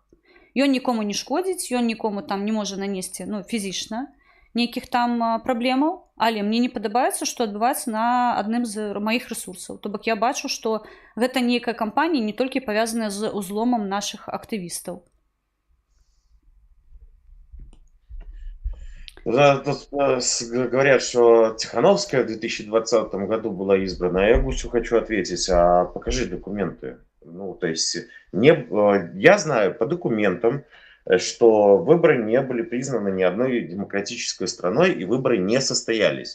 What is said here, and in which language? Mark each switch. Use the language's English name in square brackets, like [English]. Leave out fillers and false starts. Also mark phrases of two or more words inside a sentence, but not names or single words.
[Belarusian] Ён нікому не шкодзіць, ён нікому там не можа нанесці, фізічна нейкіх там праблемаў, але мне не падабаецца, што адбываецца на адным з маіх рэсурсаў. То бок я бачу, што гэта нейкая кампанія не толькі павязаная з узломам нашых актывістаў. [Russian] Говорят, что Тихановская в 2020 году была избрана. Я Гусю хочу ответить, а покажи документы. То есть я знаю по документам, что выборы не были признаны ни одной демократической страной, и выборы не состоялись.